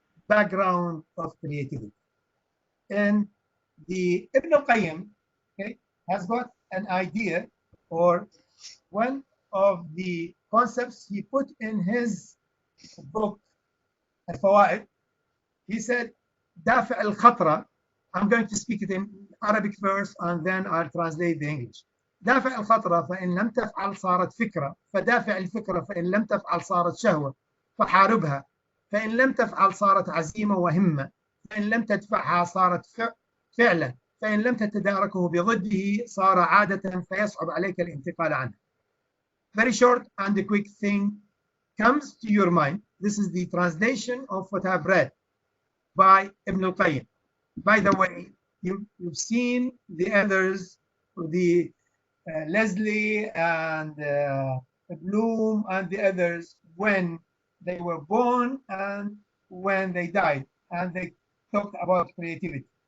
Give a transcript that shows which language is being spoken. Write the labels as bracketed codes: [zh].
[en] background of creativity. And the Ibn al-Qayyim, okay, has got an idea, or one of the concepts he put in his book Al-Fawaid. He said, [ar] دافع الخطرة. [en] I'm going to speak it in Arabic first and then I'll translate the English. [ar] دافع الخطرة فإن لم تفعل صارت فكرة، فدافع الفكرة فإن لم تفعل صارت شهوة، فحاربها، فإن لم تفعل صارت عزيمة وهمة، فإن لم تدفعها صارت فعلا، فإن لم تتداركه بضده صار عادة فيصعب عليك الانتقال عنه. [en] Very short and a quick thing comes to your mind. This is the translation of what I've read by Ibn al-Qayyim. By the way, you've seen the others, the Leslie and Bloom and the others, when they were born and when they died, and they talked about creativity.